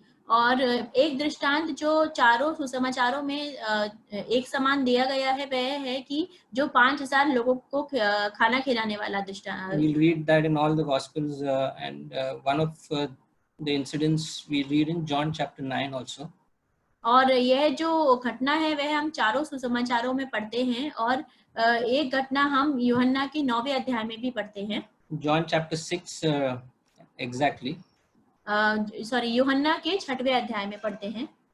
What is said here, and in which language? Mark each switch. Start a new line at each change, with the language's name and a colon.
Hindi: और एक दृष्टांत जो चारों सुसमाचारों में एक समान दिया गया है वह है कि जो 5,000 लोगों को खाना खिलाने वाला दृष्टांत.
English: We'll read that in all the Gospels and one of the incidents we read in John chapter 9 also.
Hindi: और यह जो घटना है वह हम चारों सुसमाचारों में पढ़ते हैं और एक घटना हम यूहन्ना के 9वें अध्याय में भी पढ़ते हैं.
English: John chapter 6 exactly.
Hindi: यूहन्ना के 6वें अध्याय में पढ़ते हैं.